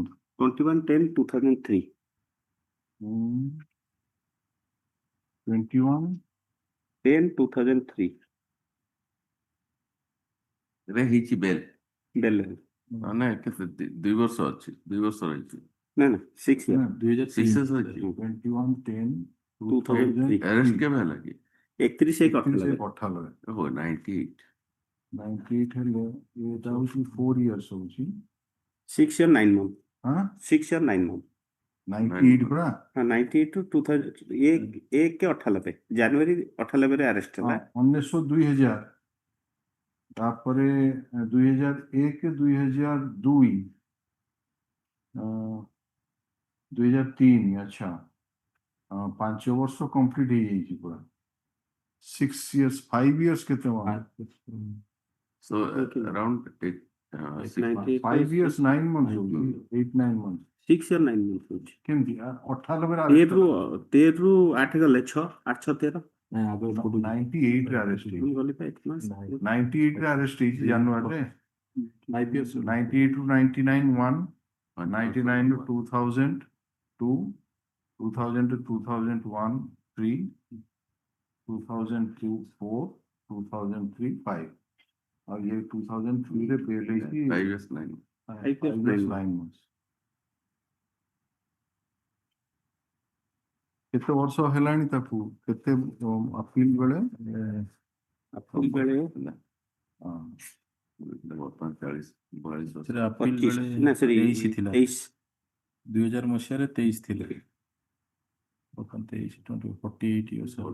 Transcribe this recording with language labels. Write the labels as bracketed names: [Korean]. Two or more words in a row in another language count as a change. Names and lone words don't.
[Odia] 21/10/2003 21/10/2003 ରେ ହେଇଛି ବେଲ୍ ବେଲ୍ ମାନେ କେତେ 2 ବର୍ଷ ଅଛି, 2 ବର୍ଷ ରହିଛି। ନା 6 years 2006 2003 ଆରେଷ୍ଟ କେବେ ହେଲା କି? 31/1/98 ଓହୋ 98 ହେଲେ ଏଟା ହଉଛି 4 years ହଉଛି [English] 6 years 9 months [Odia] ହଁ [English] 6 years 9 months [Odia] 98 ପରା 98 to 2001 ଜାନୁଆରୀ 98 ରେ ଆରେଷ୍ଟ ହେଲା 1900 ତାପରେ 2001 2002 2003 ଆଚ୍ଛା 5 ବର୍ଷ କମ୍ପ୍ଲିଟ ହେଇଯାଇଛି ପୁରା 6 years 5 years କେତେ [English] so around 5 years 9 months ହଉଛି 8-9 months 6 years 9 months ହଉଛି [Odia] କେମିତି 98 ରେ 13 ରୁ 8 ଗଲେ 6 8 6 13 98 ରେ ଆରେଷ୍ଟ ହେଇଛି ମୁଁ ଗଲି 8 ମାସ 98 ରେ ଆରେଷ୍ଟ ହେଇଛି ଜାନୁଆରୀରେ 98 to 99 1 99 to 2000 2 2000 to 2001 3 2002 4 2003 5 [Hindi] और ये [Odia] 2003 ରେ ବେଲ୍ ହେଇଛି [English] 5 years 9 [Odia] months କେତେ ବର୍ଷ ହେଲାଣି ତାକୁ କେତେ ଅପିଲ ବେଳେ ବର୍ତ୍ତମାନ 40-42 ବର୍ଷ ସେଟା appeal ବେଳେ ନା ସରି 23 ଥିଲା 23 2000 ମସିହାରେ 23 ଥିଲେ ବର୍ତ୍ତମାନ 23 48 years